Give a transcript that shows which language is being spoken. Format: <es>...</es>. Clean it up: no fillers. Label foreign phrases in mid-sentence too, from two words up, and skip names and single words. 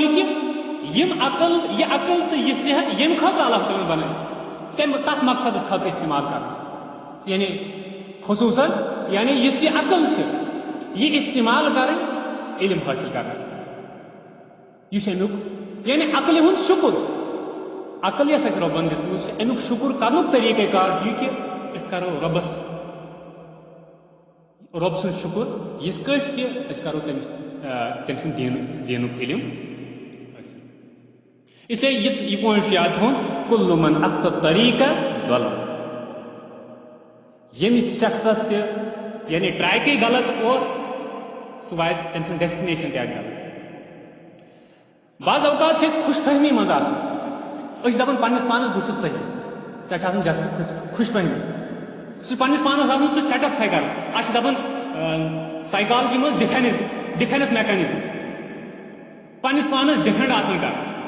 <ks>یہِ کہِ یہِ عقل تہٕ یہِ صحت ییٚمہِ خٲطرٕ اللہ تعالیٰ بنٲے تتھ مقصدس خٲطرٕ استعمال کرُن یعنی خصوٗصاً یعنی یُس یہِ عقل چھِ یہِ استعمال کرٕنۍ علم حٲصِل کرنس منٛز یہِ چھُ امیُک یعنی عقلہِ ہُنٛد شُکر عقل یس اَسہِ رۄبن دِژمٕژ چھِ امیُک شُکر کرنُک طریقہ کار چھُ یہِ کہِ أسۍ کرو رۄب سُنٛد شُکر یِتھ کٲٹھۍ کہِ أسۍ کرو تٔمۍ سُنٛد دیٖنُک علم حٲصِل</ks> <ur>اس لیے</ur> <ks>یہ پوائنٹ چھُ یاد تھاوُن</ks> <ar>کُلُّ من اخطا طریقہ ضل</ar> <ks>ییٚمِس شخصس تہِ یعنی ٹریکٕے غلط اوس سُہ واتہِ تٔمۍ سُنٛد ڈیسٹِنیشن تہِ آسہِ غلط بعض اوقات چھِ أسۍ خوش فہمی منٛز آسان أسۍ چھِ دپان پننس پانس بہٕ چھُس صحیح سۄ چھِ آسان جسٹ خوش فہمی سُہ چھُ پننس پانس آسان سُہ سیٹسفاے کران اتھ چھِ دپان سائیکالجی منٛز</ks> <en>defense mechanism</en> <ks>پننس پانس ڈِفینڈ آسان کران</ks>